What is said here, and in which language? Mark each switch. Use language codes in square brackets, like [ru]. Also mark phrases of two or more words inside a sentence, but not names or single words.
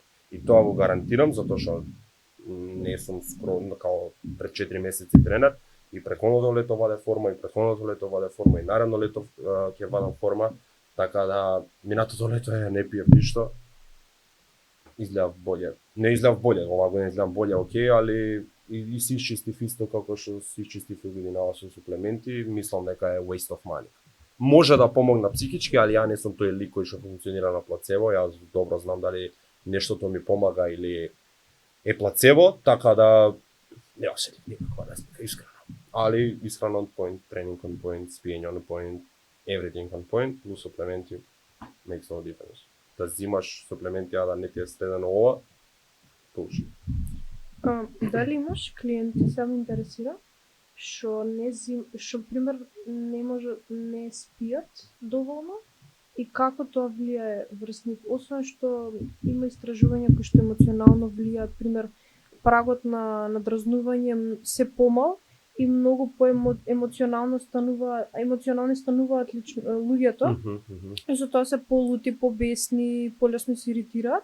[mk] И тоа го гарантирам затоа што не сум скромно као пред 4 месеци тренер и претходното лето ваде форма и претходното лето ваде форма и наредно лето ќе вадам форма, така да минатото лето не пиев ништо. Изгледав боле. Не изгледав боле, ова го не изгледам боле, окей, али и си изчистив исто како што си изчистив и годинава со суплементи, мислам дека е [en] waste of money. [mk] Може да помогна психички, али ја не сум тој лик кој што функционира на плацебо, јас добро знам дали нештото ми помага или е плацебо, така да не осетив никаква разлика, искрено. Али исхрана [en] on point, тренинг on point, спиење on point, everything on point, [mk] плюс суплементи [en] makes no difference. [mk] Да зимаш суплементи, а да не ти е средено ова, пуши. Дали имаш клиенти, се ме интересира, што пример не спијат доволно и како тоа влијае врз нив, освен што има истражувања кои што емоционално влијаат, пример прагот на надразнување се помал и многу емоционални стануваат луѓето, и за тоа се полути, побесни, полесно се иритираат.